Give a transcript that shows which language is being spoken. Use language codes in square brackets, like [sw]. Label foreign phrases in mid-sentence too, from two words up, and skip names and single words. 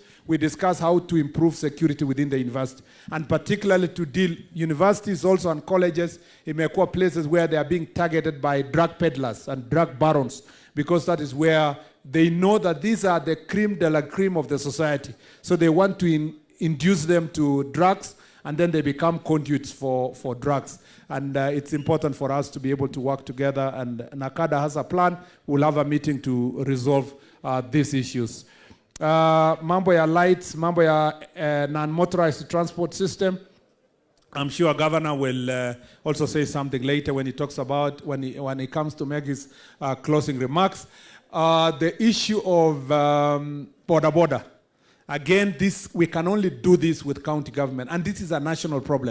[en] We discuss how to improve security within the university, and particularly to deal universities also and colleges imekuwa places where they are being targeted by drug peddlers and drug barons, because that is where they know that these are the creme de la creme of the society. So they want to induce them to drugs, and then they become conduits for drugs. And it's important for us to be able to work together, and NACADA has a plan. We'll have a meeting to resolve these issues. [sw] Mambo ya lights, mambo ya [en] non-motorized transport system. I'm sure Governor will also say something later when he talks about, when he comes to make his closing remarks. The issue of border. Again, we can only do this with county government, and this is a national problem.